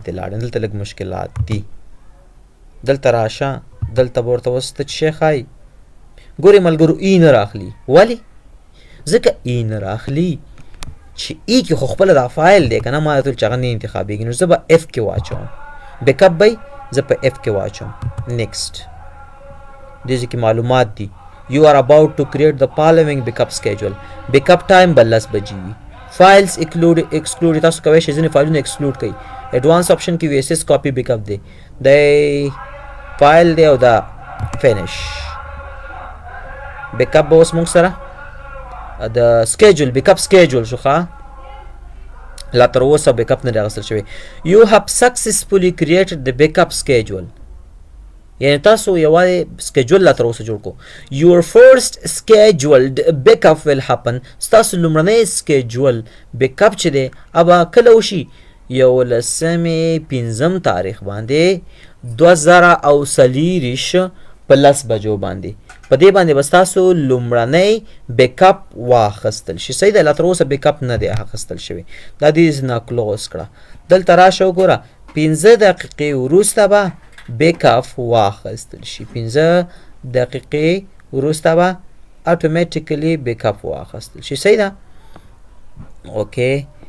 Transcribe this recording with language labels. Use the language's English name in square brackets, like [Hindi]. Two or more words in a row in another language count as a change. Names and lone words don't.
[Pashto] دی لاړ دلته لږ مشکلات دي دلته راشه دلته به ورته اوس ته څه شی ښایي ګورې ملګرو ای نه راخلي ولې ځکه ای نه راخلي چې ای کې خو خپله دا فایل دی که نه ما راته ویل چې هغه نه انتخابېږي نو زه به اف کې واچوم بیک اپ به زه په اف کې واچوم نیکسټ دې ځای کې معلومات دي [English] You are about to create the following backup schedule. Backup time [Pashto] به 10 بجې وي. [English] Files exclude [Pashto] تاسو کولی شئ ځینې فایلونه exclude کړئ. [English] Advanced option [Pashto] کې [English] VSS copy backup [Pashto] دی. د فایل دی او دا finish. Backup به اوس موږ سره د [English] schedule backup schedule [Pashto] شو ښه لا تر اوسه backup نه دی اخیستل شوی. [English] You have successfully created the backup schedule. [Pashto] یعنی تاسو یوازې سکیجول لا تر اوسه جوړ کو [English] your first scheduled backup will happen [Pashto] ستاسو لومړنی [English] schedule backup [Pashto] چې دی ابا کله وشي 15 تاریخ باندې 2023 په 10 بجو باندې په دې باندې به ستاسو لومړنی بیک اپ واخیستل شي صحیح ده لا تر اوسه بیک اپ نه دی اخیستل شوی دا دې نه کلوز کړه دلته راشه وګوره 15 دقیقې وروسته به بیک اپ واخیستل شي 15 دقیقې وروسته به اتوماتیکلی بیک اپ واخیستل شي صحیح ده اوکې